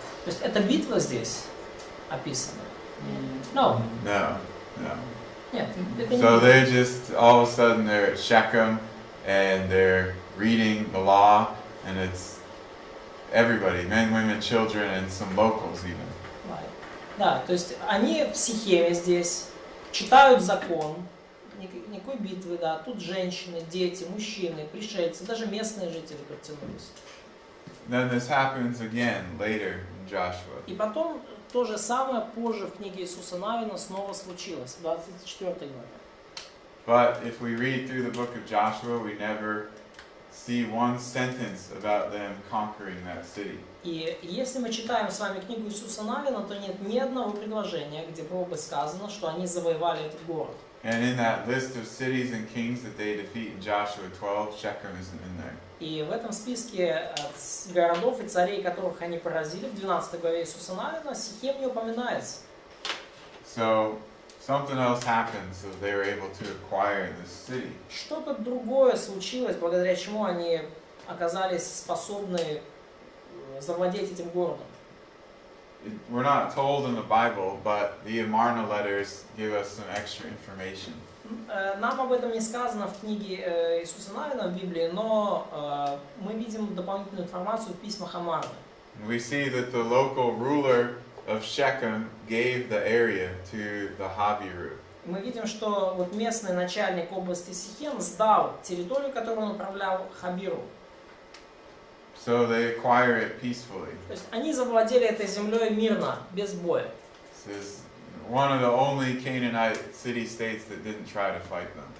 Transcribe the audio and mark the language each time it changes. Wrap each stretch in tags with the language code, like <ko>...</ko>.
<ru>То есть это битва здесь описана?</ru> <en>No. No. No.</en> <ru>Нет, это не</ru> <en>So</en> <ru>битва.</ru> <en>they just all of a sudden they're at Shechem and they're reading the law, and it's everybody, men, women, children, and some locals even. Right.</en> <ru>Да, то есть они в Сихеме здесь читают закон, никакой битвы, да, тут женщины, дети, мужчины, пришельцы, даже местные жители подтянулись.</ru> <en>Then this happens again later in Joshua.</en> <ru>И потом то же самое позже в книге Иисуса Навина снова случилось, в 24 главе.</ru> <en>But if we read through the book of Joshua, we never see one sentence about them conquering that city.</en> <ru>И если мы читаем с вами книгу Иисуса Навина, то нет ни одного предложения, где было бы сказано, что они завоевали этот город.</ru> <en>And in that list of cities and kings that they defeat in Joshua 12, Shechem isn't in there.</en> <ru>И в этом списке городов и царей, которых они поразили, в 12 главе Иисуса Навина, Сихем не упоминается.</ru> <en>So something else happened, so they were able to acquire this city.</en> <ru>Что-то другое случилось, благодаря чему они оказались способны завладеть этим городом.</ru> <en>We're not told in the Bible, but the Amarna letters give us some extra information.</en> <ru>Нам об этом не сказано в книге Иисуса Навина в Библии, но мы видим дополнительную информацию в письмах Амарны.</ru> <en>We see that the local ruler of Shechem gave the area to the Habiru.</en> <ru>Мы видим, что вот местный начальник области Сихем сдал территорию, которую он управлял, Хабиру.</ru> <en>So they acquire it peacefully.</en> <ru>То есть они завладели этой землей мирно, без боя.</ru> <en>This is one of the only Canaanite city-states that didn't try to fight them.</en>